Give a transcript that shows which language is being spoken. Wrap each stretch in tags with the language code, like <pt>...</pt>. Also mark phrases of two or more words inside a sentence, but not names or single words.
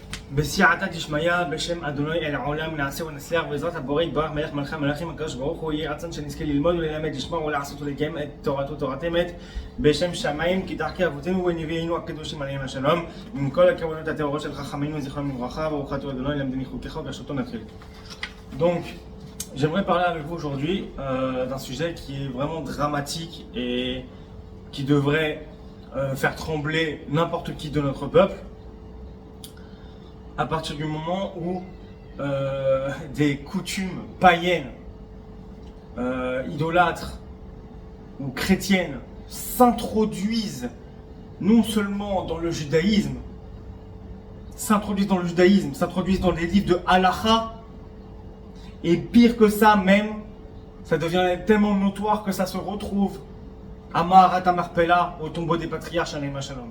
<he>בסייעתא דשמיא בשם אדוני אל העולם נעשה ונצליח בעזרת הבורא יתברך מלך מלכי המלכים הקדוש ברוך הוא יהי רצון שנזכה ללמוד וללמד לשמוע ולעשות ולקיים את תורתו תורת אמת בשם שמיים כדרכי אבותינו ונביאינו הקדושים עליהם השלום עם כל הכוונות הטהורות של חכמינו זיכרונם לברכה ברוך אתה אדוני למדני חוקיך וברשותו נתחיל.</he> <fr>Donc j'aimerais parler avec vous aujourd'hui d'un sujet qui est vraiment dramatique et qui devrait faire trembler n'importe qui de notre peuple. À partir du moment où des coutumes païennes, idolâtres ou chrétiennes s'introduisent non seulement dans le judaïsme, s'introduisent dans les livres de halakha, et pire que ça même, ça devient tellement notoire que ça se retrouve à Maharat HaMachpelah, au tombeau des patriarches</fr> <he>עליהם השלום.</he>